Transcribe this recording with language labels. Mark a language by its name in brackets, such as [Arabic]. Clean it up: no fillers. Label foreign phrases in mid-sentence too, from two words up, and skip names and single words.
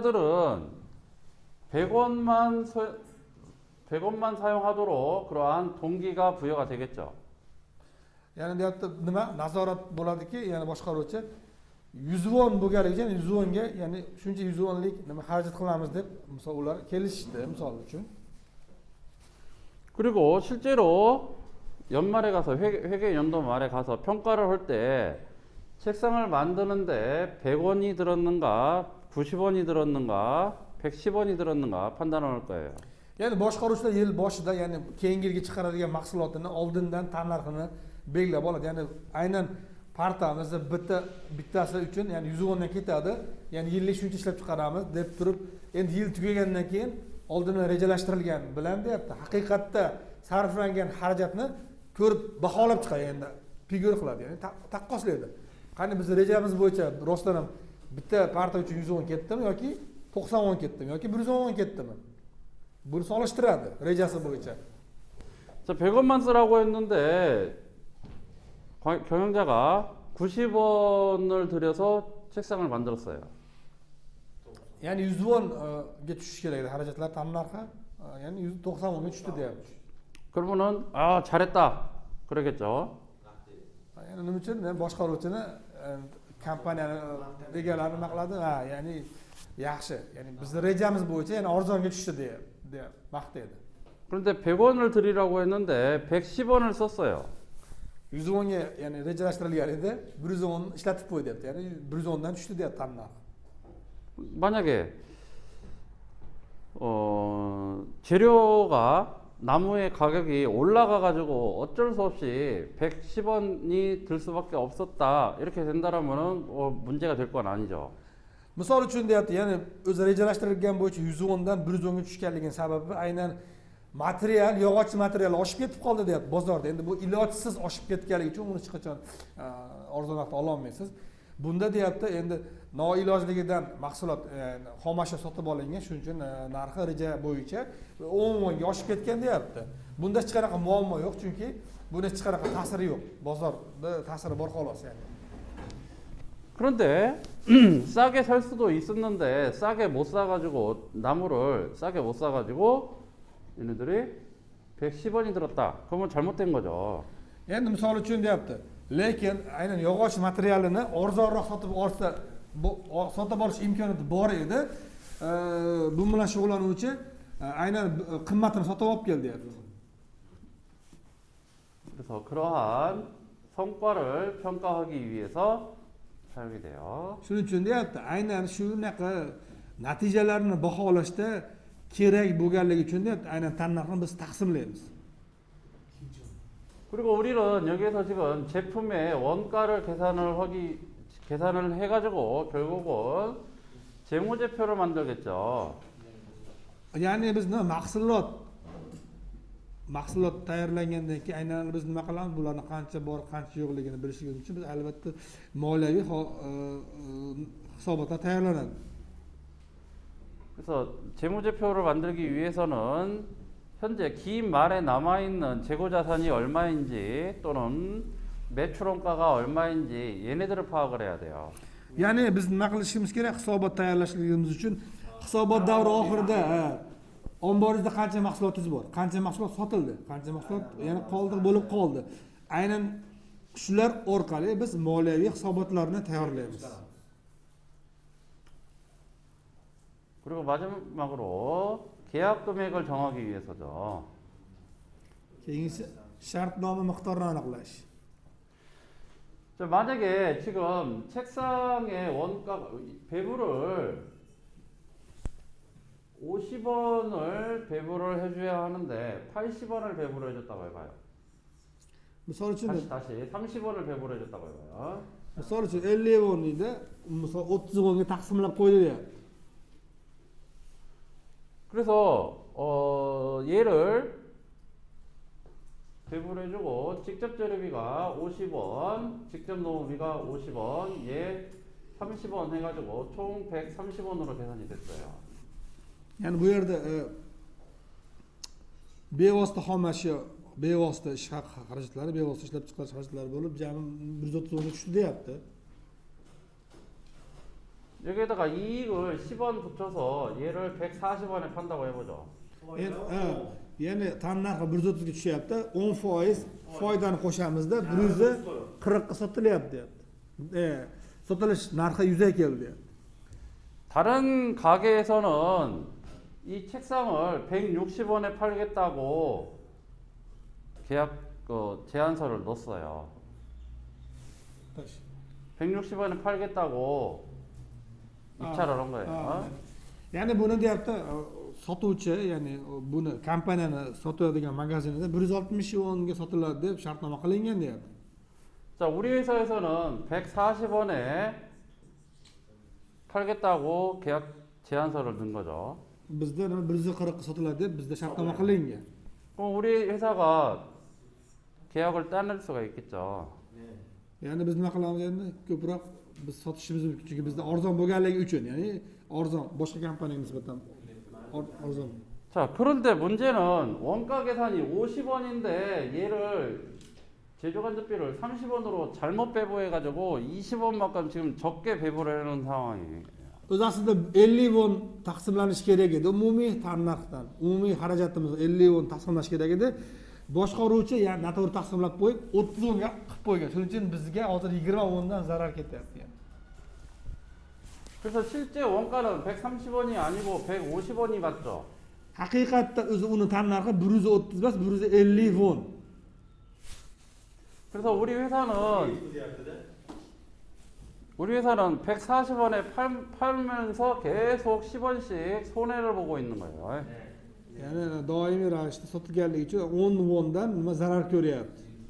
[Korean] 그러면 경영자들은 100원만 100원만 사용하도록 그러한 동기가 부여가 되겠죠. [Uzbek] ya'ni bu yerda nima nazorat bo'ladiki, ya'ni boshqaruvchi 100 won bo'lganligi uchun 100 wonga, ya'ni shuncha 100 wonlik nima xarajat qilamiz deb misol ular kelishdi, misol uchun. [Korean] 그리고 실제로 연말에 가서 회계 연도 말에 가서 평가를 할 때 책상을 만드는데 100원이 들었는가, 90원이 들었는가, 110원이 들었는가 판단을 할 거예요. [Uzbek] Ya'ni boshqaruvchilar yil boshida, ya'ni keyingi yilga chiqaradigan mahsulotini oldindan tannarxini belgilab oladi. Ya'ni aynan partamizni bittasi uchun, ya'ni 100 wondan ketadi, ya'ni yillik shuncha ishlab chiqaramiz deb turib, endi yil tugagandan keyin oldindan rejalashtirilgan bilan deyapti. Haqiqatda sarflangan xarajatni ko'rib baholab chiqadi, endi figura qiladi, ya'ni taqqoslaydi. Qani biz rejamiz bo'yicha rostdan ham bitta parta uchun 100 won ketdimi yoki 90 won ketdimi yoki 110 won ketdimi? Buni solishtiradi rejasi bo'yicha. [Korean] 자, 100원만 쓰라고 했는데 경영자가 90원을 들여서 책상을 만들었어요. [Uzbek] Ya'ni 100 wonga tushishi kerak edi xarajatlar tannarxi, ya'ni 90 wonga tushdi deyapti. [Korean] 그러면은 아, 잘했다. 그러겠죠. [Uzbek] Ya'ni nima uchun boshqaruvchini kompaniyani egalarini nima qiladi? Ha, ya'ni yaxshi, ya'ni bizning rejamiz bo'yicha yana arzonga tushdi deb maqtaydi. [Korean] 그런데 100원을 드리라고 했는데 110원을 썼어요. [Uzbek] 100 wonga ya'ni rejalashtirilgan edi, 100 won ishlatib qo'y debdi. Ya'ni 100 wondan tushdi deyapti tannarx. [Korean] 만약에 재료가 나무의 가격이 올라가 가지고 어쩔 수 없이 110원이 들 수밖에 없었다. 이렇게 된다라면은 문제가 될 건 아니죠. [Uzbek] Misol uchun deyapti, ya'ni o'zi rejalashtirilgan bo'yicha 100 wondan 100 wonga tushganligining sababi aynan material, yog'och material oshib ketib qoldi deyapti bozorda. Endi bu ilojsiz oshib ketganligi uchun uni hech qachon arzonroqda ola olmaysiz. Bunda deyapti, endi noilojligidan mahsulot xomashyo sotib olingan, shuning uchun narxi reja bo'yicha 10 wonga oshib ketgan deyapti. Bunda hech qanaqa muammo yo'q, chunki bunda hech qanaqa ta'siri yo'q. Bozorda ta'siri bor xolos yani. [Korean] 그런데 싸게 살 수도 있었는데 싸게 못 사가지고 나무를 싸게 못 사가지고 얘네들이 110원이 들었다. 그러면 잘못된 거죠. [Uzbek] Endi misol uchun deyapti. Lekin aynan yog'och materialini arzonroq sotib olish imkoniyati bor edi. Bu bilan shug'ullanuvchi aynan qimmatini sotib olib keldi deyapti. [Korean] 그래서 그러한 성과를 평가하기 위해서 사용이 돼요. [Uzbek] Shuning uchun deyapti, aynan shunaqa natijalarni baholashda kerak bo'lganligi uchun deyapti, aynan tannarxni biz taqsimlaymiz. [Korean] 그리고 우리는 여기에서 지금 제품의 원가를 계산을 해가지고 결국은 재무제표를 만들겠죠. [Uzbek] Ya'ni biz nima mahsulot tayyorlangandan keyin aynan biz nima qilamiz? Bularning qancha bor, qancha yo'qligini bilishimiz uchun biz albatta moliyaviy hisobotlar tayyorlanadi. [Korean] 그래서 재무제표를 만들기 위해서는 현재 긴 말에 남아있는 재고자산이 얼마인지 또는 매출원가가 얼마인지 얘네들을 파악을 해야 돼요. [Uzbek] Ya'ni biz nima qilishimiz kerak? Hisobot tayyorlashligimiz uchun hisobot davri oxirida omboringizda qancha mahsulotingiz bor, qancha mahsulot sotildi, qancha mahsulot yana qoldiq bo'lib qoldi. Aynan shular orqali biz moliyaviy hisobotlarni tayyorlaymiz. [Korean] 그리고 마지막으로 계약 금액을 정하기 위해서죠. [Uzbek] Keyingisi shartnoma miqdorini aniqlash. [Korean] 자, 만약에 지금 책상의 원가 배부를 50원을 배부를 해줘야 하는데 80원을 배부를 해줬다고 해봐요. [Uzbek] Misol uchun [Korean] 다시 30원을 배부를 해줬다고 해봐요. [Uzbek] misol uchun 50 won edi, misol 30 wonga taqsimlab qo'ydi deyapti. [Korean] 그래서 얘를 배부해주고 직접 재료비가 50원, 직접 노무비가 50원, 얘 30원 해가지고 총 130원으로 계산이 됐어요. [Uzbek] Ya'ni bu yerda bevosita xomashyo, bevosita ish xarajatlari, bevosita ishlab chiqarish xarajatlari bo'lib, jami 130 wonga tushdi deyapti. [Korean] 여기에다가 이익을 10원 붙여서 얘를 140원에 판다고 해보죠. [Uzbek] ya'ni tannarxi 130 ga tushyapti 10% foydani qo'shamizda 140 ga sotilyapti deyapti. Sotilish narxi 100 ga keldi deyapti. [Korean] 다른 가게에서는 이 책상을 160원에 팔겠다고 계약 제안서를 넣었어요. 160원에 팔겠다고 입찰을 한 거예요. [Uzbek] Ya'ni buni deyapti sotuvchi, ya'ni buni kompaniyani sotadigan magazinida 160 wonga sotiladi deb shartnoma qilingan deyapti. [Korean] 자, 우리 회사에서는 140원에 팔겠다고 계약 제안서를 넣은 거죠. [Uzbek] Bizda 140 ga sotiladi deb bizda shartnoma qilingan. [Korean] 그럼 우리 회사가 계약을 따낼 수가 있겠죠. [Uzbek] Ya'ni biz nima qilamiz endi? Ko'proq biz sotishimiz mumkin, chunki bizda arzon bo'lganligi uchun, ya'ni arzon boshqa kompaniyaga nisbatan arzon. [Korean] 자, 그런데 문제는 원가 계산이 50원인데 얘를 제조간접비를 30원으로 잘못 배부해가지고 20원만큼 지금 적게 배부를 해놓은 상황이에요. [Uzbek] O'zi aslida 50 won taqsimlanishi kerak edi umumiy tannarxdan. Umumiy xarajatimiz 50 won taqsimlash kerak edi. Boshqaruvchi ya'ni noto'g'ri taqsimlab qo'yib 30 wonga qilib qo'ygan. Shuning uchun bizga hozir 20 wondan zarar ketyapti. [Korean] 그래서 실제 원가는 130원이 아니고 150원이 맞죠. [Uzbek] Haqiqatda o'zi uni tannarxi 130 emas, 150 won. [Korean] 그래서 우리 회사는 140원에 팔면서 계속 10원씩 손해를 보고 있는 거예요. [Uzbek] Ya'ni doimiy ravishda sotilganligi uchun 10 wondan nima zarar ko'ryapti.